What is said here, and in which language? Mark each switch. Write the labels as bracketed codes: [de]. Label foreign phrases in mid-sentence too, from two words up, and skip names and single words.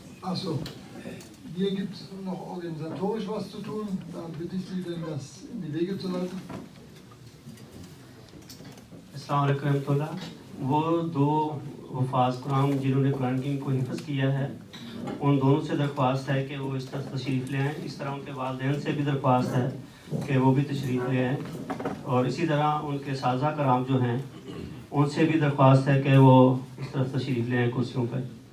[de] Achso, hier gibt es noch organisatorisch was zu tun. Da bitte ich Sie denn, das in die Wege zu leiten. [ar] السلام عليكم رحمة الله. [ur] وہ دو وفاظ قرآن جنہوں نے قرآن کی کو حفظ کیا ہے، ان دونوں سے درخواست ہے کہ وہ اس طرح تشریف لے آئیں. اس طرح ان کے والدین سے بھی درخواست ہے کہ وہ بھی تشریف لے آئیں، اور اسی طرح ان کے ساذہ کرام جو ہیں ان سے بھی درخواست ہے کہ وہ اس طرح تشریف لے آئیں کرسیوں پر.